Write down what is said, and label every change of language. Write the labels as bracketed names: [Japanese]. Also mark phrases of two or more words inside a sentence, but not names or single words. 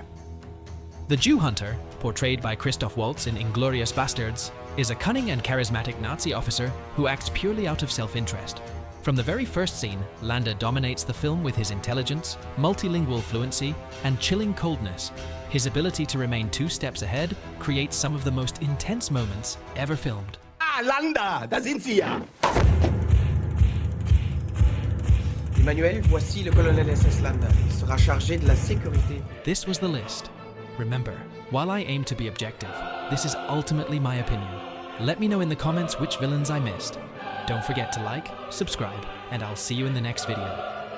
[English] The Jew Hunter, portrayed by Christoph Waltz in Inglorious Bastards, is a cunning and charismatic Nazi officer who acts purely out of self-interest. From the very first scene, Landa dominates the film with his intelligence, multilingual fluency, and chilling coldness. His ability to remain 2 steps ahead creates some of the most intense moments ever filmed. [German] Ah, Landa, da sind Sie ja! [French] Emmanuel, voici le colonel SS Landa. Il sera chargé de la sécurité. [English] This was the list. Remember, while I aim to be objective, this is ultimately my opinion. Let me know in the comments which villains I missed. Don't forget to like, subscribe, and I'll see you in the next video.